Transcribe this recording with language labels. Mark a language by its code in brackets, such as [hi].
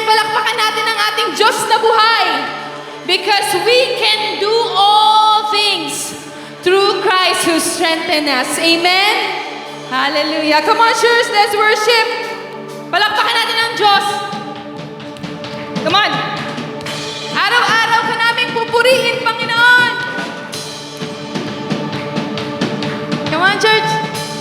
[tl] Palakpakan natin ang ating Diyos na buhay. [en] Because we can do all things through Christ who strengthens us. Amen? Hallelujah. Come on, church, let's worship. [tl] Palakpakan natin ang Diyos. [en] Come on. [tl] Araw-araw ka naming pupurihin, Panginoon. [en] Come on, church.